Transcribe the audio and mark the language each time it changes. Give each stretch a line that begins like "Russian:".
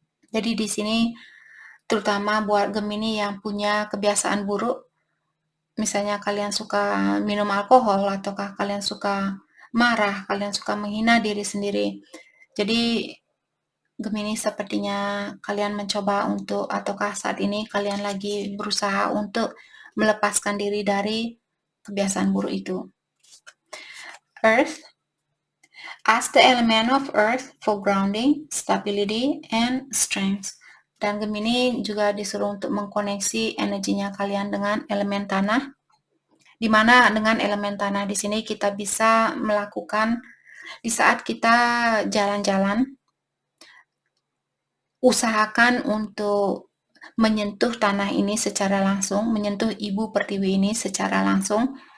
Indonesian: Jadi di sini terutama buat Gemini yang punya kebiasaan buruk, misalnya kalian suka minum alkohol, ataukah kalian suka marah, kalian suka menghina diri sendiri. Jadi Gemini sepertinya kalian mencoba untuk, ataukah saat ini kalian lagi berusaha untuk melepaskan diri dari kebiasaan buruk itu.
English: Earth. Ask the element of earth for grounding, stability, and strength.
Indonesian: Dan Gemini juga disuruh untuk mengkoneksi energinya kalian dengan elemen tanah, di mana dengan elemen tanah di sini kita bisa melakukan, di saat kita jalan-jalan, usahakan untuk menyentuh tanah ini secara langsung, menyentuh ibu pertiwi ini secara langsung.